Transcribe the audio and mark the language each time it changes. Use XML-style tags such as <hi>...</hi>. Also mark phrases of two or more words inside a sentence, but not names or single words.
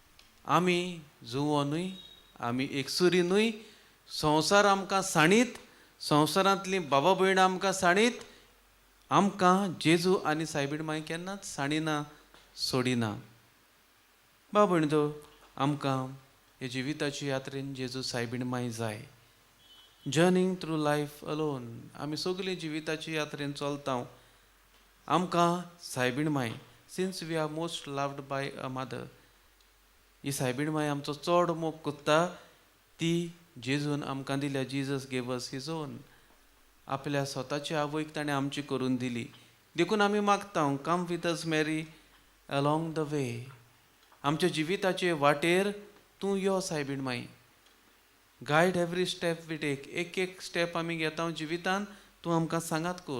<kok>आमी जुवो न्हय आमी एकसुरी न्हय संवसार आमकां साणीत संवसारांतली बाबा भयण आमकां साणीत आमकां जेजू आनी सायबीण माय केन्नाच साणिना सोडिना. बाबा भयणीचो, आमकां हे जिविताची यात्रेन जेजू सायबीण माय जाय.</kok> <en>journeying through life alone,</en> <kok>आमी सगळीं जिविताची यात्रेन चलता. आमकां सायबीण माय,</kok> <en>since we are most loved by a mother,</en> <kok>ही सायबीण माय आमचो चड मोग कोत्ता. ती जेजून आमकां दिल्या.</kok> <en>Jesus gave us his own.</en> <kok>आपल्या स्वताची आवयक ताणें आमची करून दिली. देखून आमी मागता,</kok> <en>come with us Mary along the way.</en> <kok>आमच्या जिविताचे वाटेर तूं यो सायबीण माई.</kok> <en>guide every step we take.</en> <kok>एक एक स्टेप आमी घेता जिवितान तूं आमकां सांगात कोर.</kok>